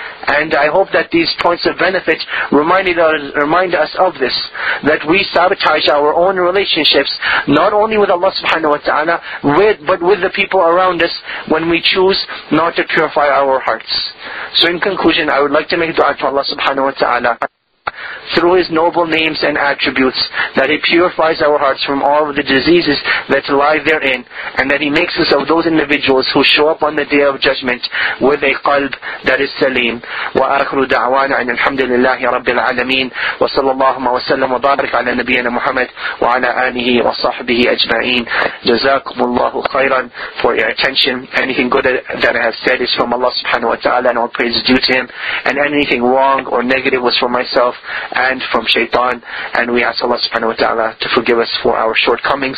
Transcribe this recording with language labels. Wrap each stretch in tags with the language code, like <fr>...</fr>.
<en>And I hope that these points of benefit remind us of this, that we sabotage our own relationships, not only with Allah subhanahu wa ta'ala, but with the people around us when we choose not to purify our hearts. So in conclusion, I would like to make dua to Allah subhanahu wa ta'ala through His noble names and attributes, that He purifies our hearts from all of the diseases that lie therein, and that He makes us of those individuals who show up on the Day of Judgment with a qalb that is salim.</en> <ar>وآخر دعوانا أن الحمد لله رب العالمين وصلى الله وسلم وبارك على نبينا محمد وعلى آله وصحبه أجمعين. جزاكم الله خيرا</ar> <en>for your attention. Anything good that I have said is from Allah subhanahu wa ta'ala, and all praise is due to Him, and anything wrong or negative was from myself and from shaitan, and we ask Allah subhanahu wa ta'ala to forgive us for our shortcomings.</en>